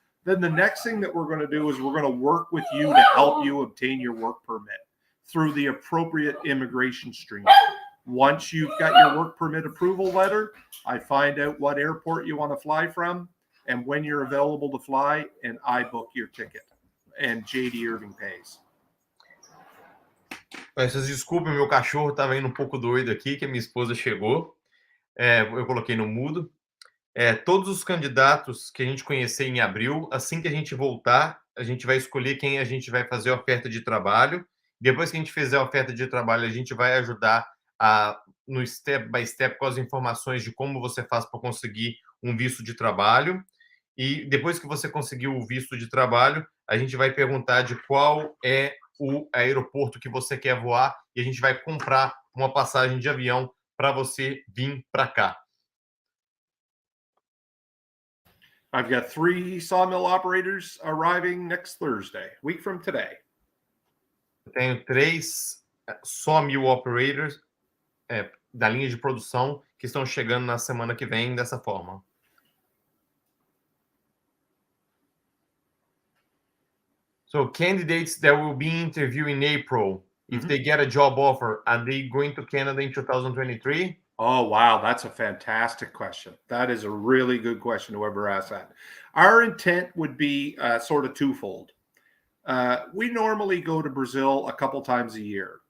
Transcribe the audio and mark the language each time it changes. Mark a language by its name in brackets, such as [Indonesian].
[English] Then the next thing that we're going to do is we're going to work with you to help you obtain your work permit through the appropriate immigration stream. Once you've got your work permit approval letter, I find out what airport you want to fly from and when you're available to fly, and I book your ticket. And JD Irving pays. [Portuguese] Vocês desculpem, meu cachorro estava indo um pouco doido aqui, que a minha esposa chegou. Eu coloquei no mudo. Todos os candidatos que a gente conhecer em abril, assim que a gente voltar, a gente vai escolher quem a gente vai fazer a oferta de trabalho. Depois que a gente fizer a oferta de trabalho, a gente vai ajudar no [English] step by step [Portuguese] com as informações de como você faz para conseguir um visto de trabalho. E depois que você conseguiu o visto de trabalho, a gente vai perguntar de qual é o aeroporto que você quer voar e a gente vai comprar uma passagem de avião para você vir para cá. [English] I've got 3 sawmill operators arriving next Thursday, week from today. [Portuguese] Eu tenho 3 [English] sawmill operators [Portuguese] da linha de produção que estão chegando na semana que vem dessa forma. [English] So candidates that will be interviewed in April, if they get a job offer, are they going to Canada in 2023? Oh, wow. That's a fantastic question. That is a really good question, whoever asked that. Our intent would be sort of twofold. We normally go to Brazil a couple times a year.